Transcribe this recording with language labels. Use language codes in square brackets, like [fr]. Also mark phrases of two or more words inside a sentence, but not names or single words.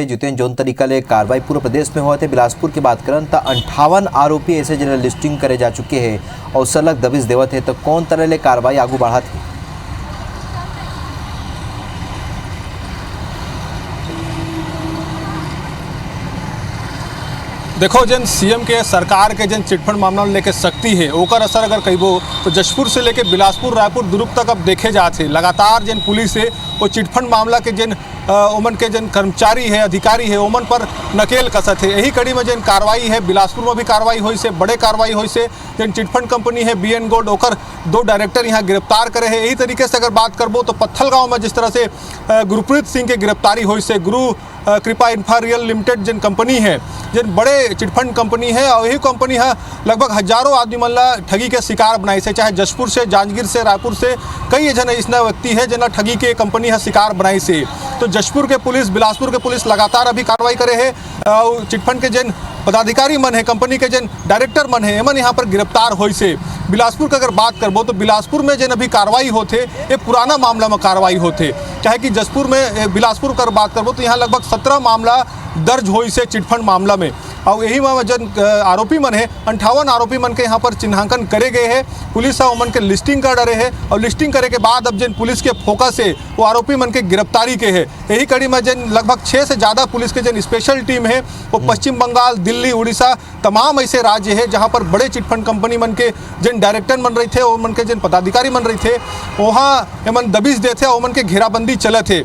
[hne] जितेंद्र जौन तरीका ले कार्रवाई पूरे प्रदेश में हुआ थे। बिलासपुर की बात करन तो 58 आरोपी ऐसे जिन्हें लिस्टिंग करे जा चुके हैं और सलग दबिश देवत है। तो कौन तरह ले कार्रवाई आगू बढ़ा थी? देखो जन सीएम के सरकार के जन चिटफंड मामला लेके सख्ती है ओकर असर अगर कहबो तो जशपुर से लेके बिलासपुर रायपुर दुर्ग तक अब देखे जाते लगातार जन पुलिस है वो चिटफंड मामला के जन ओमन के जन कर्मचारी है अधिकारी है ओमन पर नकेल कसत है। यही कड़ी में जन कार्रवाई है बिलासपुर में भी कार्रवाई हुई से बड़े कार्रवाई हुई से जन चिटफंड कंपनी है BN गोल्ड ओकर 2 डायरेक्टर यहाँ गिरफ्तार करे हैं। यही तरीके से अगर बात करबो तो पत्थल गाँव में जिस तरह से गुरप्रीत सिंह के गिरफ्तारी हुई से गुरु कृपा इंफ्रारियल लिमिटेड जन कंपनी है जन बड़े चिटफंड कंपनी है और यही कंपनी है लगभग हजारों आदमी मन ठगी के शिकार बनाई से, चाहे जशपुर से जांजगीर से रायपुर से कई जन ऐसा व्यक्ति है जना ठगी के कंपनी है शिकार बनाई से। तो जशपुर के पुलिस बिलासपुर के पुलिस लगातार अभी कार्रवाई करे है। चिटफंड के जन पदाधिकारी मन है कंपनी के जन डायरेक्टर मन है एमन यहाँ पर गिरफ्तार हुई से। बिलासपुर की अगर बात करबो तो बिलासपुर में जन अभी कार्रवाई होते ये पुराना मामला में कार्रवाई होते, चाहे कि जशपुर में बिलासपुर कर बात करबो तो यहाँ लगभग 17 मामला दर्ज हुई से चिटफंड मामला में। और यही में जन आरोपी मन है 58 आरोपी मन के यहाँ पर चिन्हांकन करे गए हैं। पुलिस उमन के लिस्टिंग कर रहे हैं और लिस्टिंग करे के बाद अब जन पुलिस के फोकस है वो आरोपी मन के गिरफ्तारी के है। यही कड़ी में जन लगभग 6 से ज़्यादा पुलिस के जन [en] special team [hne] है वो पश्चिम बंगाल दिल्ली उड़ीसा तमाम ऐसे राज्य है जहाँ पर बड़े चिटफंड कंपनी मन के जन डायरेक्टर मन रहे थे ओमन के जन पदाधिकारी मन रहे थे वहाँ एमन दबिश देते ओमन के घेराबंदी चले थे।